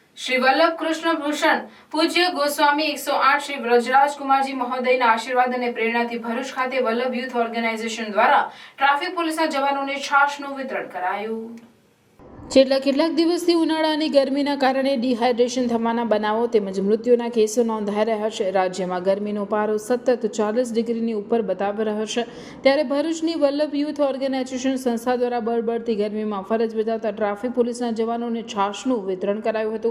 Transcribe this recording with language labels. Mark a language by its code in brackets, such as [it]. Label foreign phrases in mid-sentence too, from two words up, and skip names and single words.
[gu] श्री वल्लभ कृष्ण भूषण पूज्य गोस्वामी 108 श्री व्रजराज कुमारजी महोदयના આશીર્વાદ અને પ્રેરણાથી ભરૂચ ખાતે વલ્લભ યુથ ઓર્ગેનાઇઝેશન દ્વારા [en] traffic policeના [gu] જવાનોને છાશનું વિતરણ કરાયું। છેલ્લા કેટલાક દિવસથી ઉનાળાની ગરમીના કારણે ડિહાઇડ્રેશન થવાના બનાવો તેમજ મૃત્યુના કેસો નોંધાઈ રહ્યા છે। રાજ્યમાં ગરમીનો પારો સતત 40 ડિગ્રીની ઉપર બતાવી રહ્યો છે, ત્યારે ભરૂચની વલ્લભ યુથ ઓર્ગેનાઇઝેશન સંસ્થા દ્વારા બળબડતી ગરમીમાં ફરજ બજાવતા [en] traffic policeના [gu] જવાનોને છાશનું વિતરણ કરાયું હતું।